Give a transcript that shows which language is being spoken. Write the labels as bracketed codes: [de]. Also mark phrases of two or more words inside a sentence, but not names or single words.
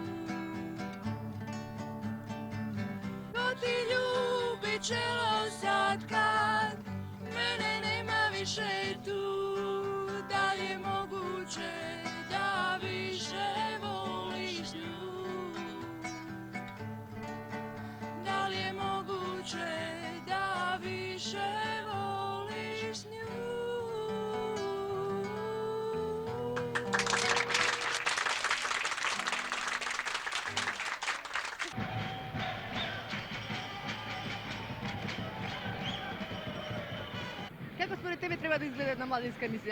[sr] Ko ti ljubi čelo sad kad mene nema više tu? Da li je moguće da više voliš nju? Da li je moguće da više voliš nju? [mk] Како според тебе треба да изгледа една младинска емисија?